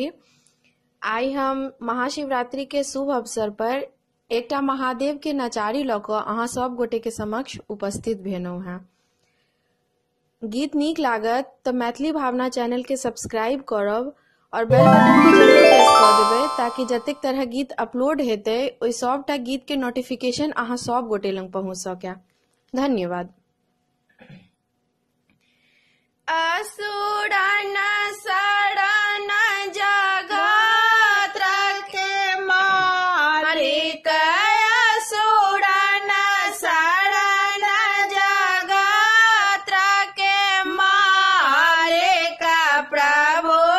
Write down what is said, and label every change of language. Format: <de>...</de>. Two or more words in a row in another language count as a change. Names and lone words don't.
<mai>आई हम महाशिवरात्रि के शुभ अवसर पर एकटा महादेव के नचारी लऽ कऽ अहाँ सब गोटे के समक्ष उपस्थित भेलहुँ हैं। गीत नीक लागत तऽ मैथिली भावना चैनल के सब्सक्राइब करब और</mai> <en>bell button</en> <mai>के जरूर प्रेस कऽ देबै ताकि जतेक तरह गीत अपलोड हेतै ओहि सबटा गीत के नोटिफिकेशन अहाँ सब गोटे लग पहुँच सकै। धन्यवाद। असुरन शरण जगत रखे मालिक, असुरन शरण जगत रखे मालिक, प्रभु</mai>